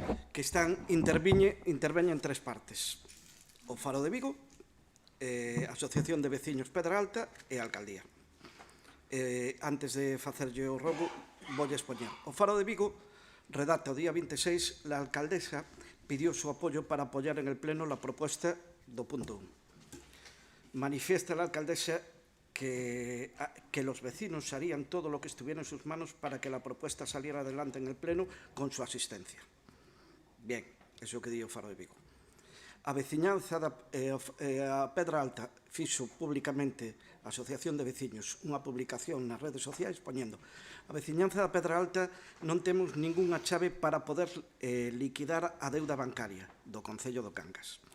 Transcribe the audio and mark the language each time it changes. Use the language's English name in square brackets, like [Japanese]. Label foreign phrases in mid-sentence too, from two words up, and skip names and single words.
[Galician] que interveñen en 3 partes. O Faro de Vigo, a Asociación de Veciños Pedra Alta e a Alcaldía. Antes de facerlle o rogo, voulle expoñer. [Spanish] O Faro de Vigo [Galician] redacta o día 26, [Spanish] la alcaldesa pidió su apoyo para apoyar en el Pleno la propuesta do punto 1. Manifiesta la alcaldesa que los vecinos harían todo lo que estuviera en sus manos para que la propuesta saliera adelante en el Pleno con su asistencia. [Galician] Bien, eso que di o Faro de Vigo. A veciñanza a Pedra Alta fixo públicamente a Asociación de Veciños unha publicación nas redes sociais poñendo: a veciñanza da Pedra Alta non temos ningunha chave para poder liquidar a deuda bancaria do Concello do Cangas.